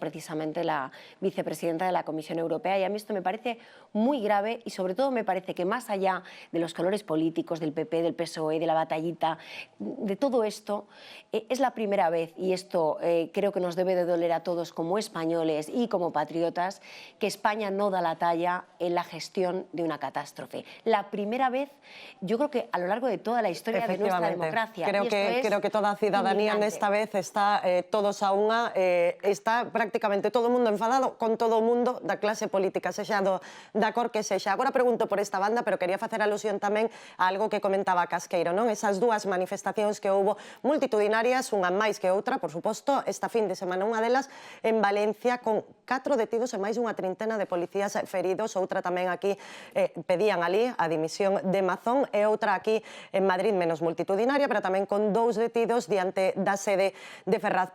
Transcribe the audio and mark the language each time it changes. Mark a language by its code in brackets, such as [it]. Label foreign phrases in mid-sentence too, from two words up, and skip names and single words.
[es] precisamente la vicepresidenta de la Comisión Europea, y a mí esto me parece muy grave, y sobre todo me parece que más allá de los colores políticos del PP, del PSOE, de la batallita Baita, de todo esto, es la primera vez, y esto creo que nos debe de doler a todos como españoles y como patriotas, que España no da la talla en la gestión de una catástrofe. La primera vez, yo creo que a lo largo de toda la historia de nuestra democracia. [gl] Creo que toda a cidadanía nesta vez está todos a unha, está prácticamente todo o mundo enfadado con todo o mundo da clase política, sexa da cor que sexa. Agora pregunto por esta banda, pero quería facer alusión tamén a algo que comentaba Casqueiro, non? Esas dúas manifestacións que houbo multitudinarias, unha máis que outra, por suposto, esta fin de semana, unha delas en Valencia, con 4 detidos e máis dunha trintena de policías feridos, outra tamén aquí pedían ali a dimisión de Mazón, e outra aquí en Madrid menos multitudinaria, pero tamén con 2 detidos diante da sede de Ferraz.